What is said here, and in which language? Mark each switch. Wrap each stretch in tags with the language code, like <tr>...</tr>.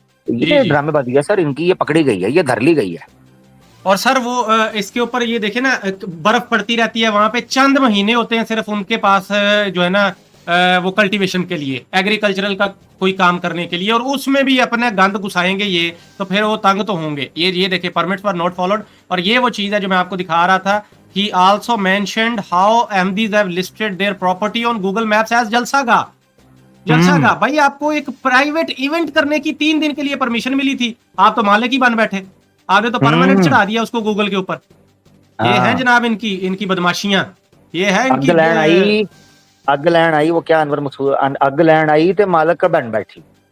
<hi>ये ड्रामेबाजी है सर इनकी, ये पकड़ी गई है, ये धर ली गई है। और सर वो इसके ऊपर ये देखे ना, बर्फ पड़ती रहती है वहां पे, चंद महीने होते हैं सिर्फ उनके पास जो है ना वो कल्टीवेशन के लिए, एग्रीकल्चरल का कोई काम करने के लिए, और उसमें भी अपने गंद घुसाएंगे ये, तो फिर वो तंग तो होंगे। ये देखिए,</hi> <en>Permits were not followed.</en> <hi>और ये वो चीज है जो मैं आपको दिखा रहा था,</hi> <en>he also mentioned how MDs have listed their property on Google Maps as जलसागाह।</en> <hi>जलसागाह भाई, आपको एक प्राइवेट इवेंट करने की 3 दिन के लिए परमिशन मिली थी, आप तो मालिक ही बन बैठे, आपने तो परमानेंट चढ़ा दिया उसको गूगल के ऊपर। ये है जनाब इनकी बदमाशियां, ये है इनकी।</hi> <pa>अग लैंड आई वो क्या अनवर मकसूद, अग लैंड आई ते मालक का बन बैठी,</pa>